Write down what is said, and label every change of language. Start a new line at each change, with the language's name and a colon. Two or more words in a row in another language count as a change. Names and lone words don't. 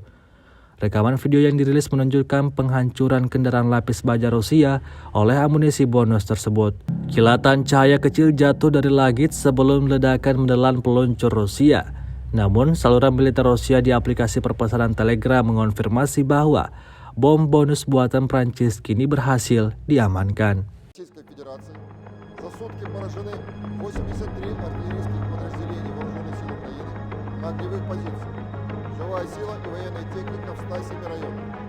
Indonesian: Rekaman video yang dirilis menunjukkan penghancuran kendaraan lapis baja Rusia oleh amunisi bonus tersebut. Kilatan cahaya kecil jatuh dari langit sebelum ledakan menelan peluncur Rusia. Namun, saluran militer Rusia di aplikasi perpesanan Telegram mengonfirmasi bahwa bom bonus buatan Prancis kini berhasil diamankan.
Russian: За сутки поражены 83 артиллерийских подразделений вооруженных сил Украины на огневых позициях. Живая сила и военная техника в 107 районах.